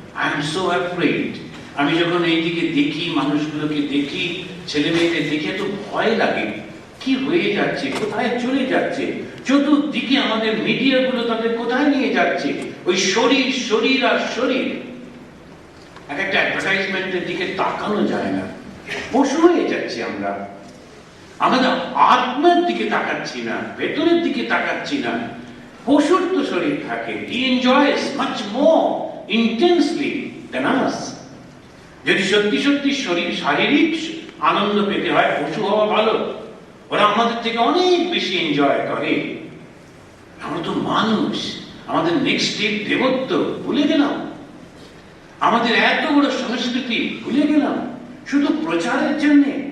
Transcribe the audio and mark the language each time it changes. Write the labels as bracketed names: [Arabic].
[English] I am so afraid. [Bangla] আমি যখন এইদিকে দেখি, মানুষগুলোকে দেখি, ছেলে মেয়েদের দেখে তো ভয় লাগে, কি হয়ে যাচ্ছে, কোথায় চলে যাচ্ছে, চতুর্দিকে আমাদের মিডিয়াগুলো তাদের কোথায় নিয়ে যাচ্ছে, ওই শরীর শরীর আর শরীর। এক একটা অ্যাডভার্টাইজমেন্টের দিকে তাকানো যায় না, পশু হয়ে যাচ্ছি আমরা। আমাদের আত্মার দিকে তাকাচ্ছি না, ভেতরের দিকে তাকাচ্ছি না। পশুর তো শরীর থাকে, [English] he enjoys much more intensely than us. [Bangla] যদি সত্যি সত্যি শারীরিক আনন্দ পেতে হয়, পশু হওয়া ভালো। ওরা আমাদের থেকে অনেক বেশি এনজয় করে। আমরা তো মানুষ, আমাদের নেক্সট স্টেপ দেবত্ব ভুলে গেলাম, আমাদের এত বড় সংস্কৃতি ভুলে গেলাম শুধু প্রচারের জন্য।